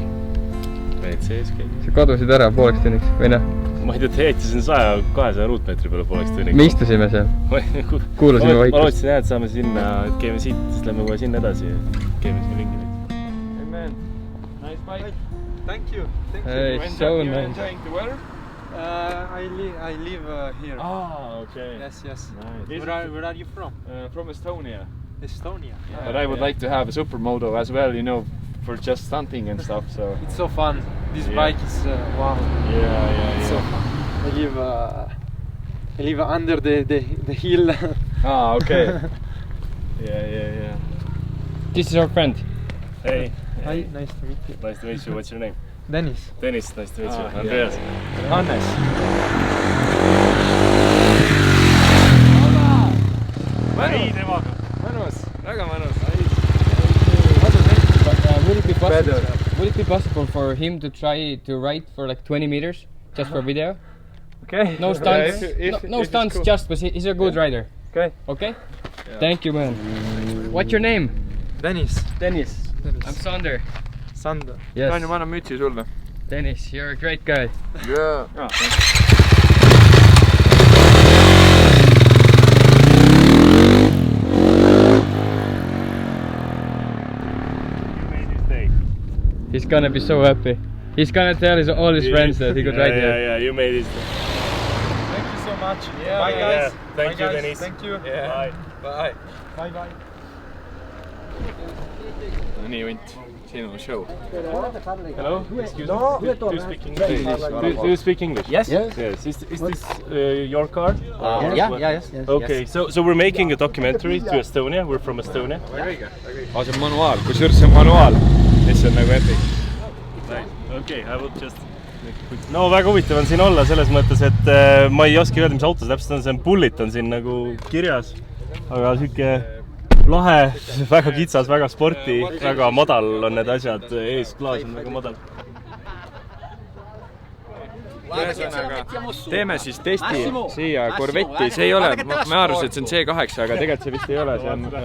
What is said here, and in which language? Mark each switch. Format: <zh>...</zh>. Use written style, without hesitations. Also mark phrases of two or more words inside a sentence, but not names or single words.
<et>WC-s käisid. Sa kadusid ära pooleks tunniks, või noh? Ma ei tea, te jäetisin 100-200 ruutmeetri peale pooleks tunniks. Me istusime seal. Kuulasime vaikust. Ma lootsin jah, et saame sinna, et käime siit, siis lähme kohe sinna edasi ja käime siin ringi.</et> <en>Hey man, nice bike. Thank you. Hey, so nice. You enjoying the weather? I live here. Ah, okay. Yes. Nice. Where are you from? From Estonia. Estonia. Yeah, but I would like to have a supermoto as well, you know, for just stunting and stuff, so... It's so fun. This bike is wow. Yeah. So fun. I live under the hill. Ah, okay. Yeah. This is our friend. Hey. Hi, nice to meet you. Nice to meet you. What's your name? Dennis. Dennis, nice to meet you. Ah, Andreas. Yeah. Hannes.</en> <et>Nii temaga. Mõnus, väga mõnus.</et> <en>would it be possible for him to try to ride for like 20 meters just for video? Okay. No stunts. No stunts, cool. just but he's a good rider. Okay. Okay? Yeah. Thank you, man. What's your name? Dennis. I'm Sander. Sander. Yes.</en> <et>Ma annan mütsi sulle.</et> <en>Dennis, you're a great guy. Yeah. He's gonna be so happy. He's gonna tell all his friends that he could ride here. Yeah, you made it. Thank you so much. Yeah, bye, guys. Yeah. Thank Bye, you, guys. Dennis. Thank you. Yeah. Bye. Bye. Bye, bye.</en> <et>No nii, Vint. Sinu show.</et> <en>Hello, excuse me. Do you speak English? Do you speak English? Yes. Yes. Is this your car? Yes. Okay, so we're making a documentary to Estonia. We're from Estonia.</en> <et>See on manuaal, kusjuures see on manuaal, mis on nagu epic.</et> <en>Okay, I will just...</en> <et>No väga huvitav on siin olla selles mõttes, et ma ei oska öelda, mis auto see täpselt on, see on Bullit on siin nagu kirjas, aga siuke lahe, väga kitsas, väga sporti, väga madal on need asjad, ees klaas on väga madal. Teeme siis testi siia Corvetti, see ei ole, ma arvasin, et see on C8, aga tegelikult see vist ei ole, see on...</et>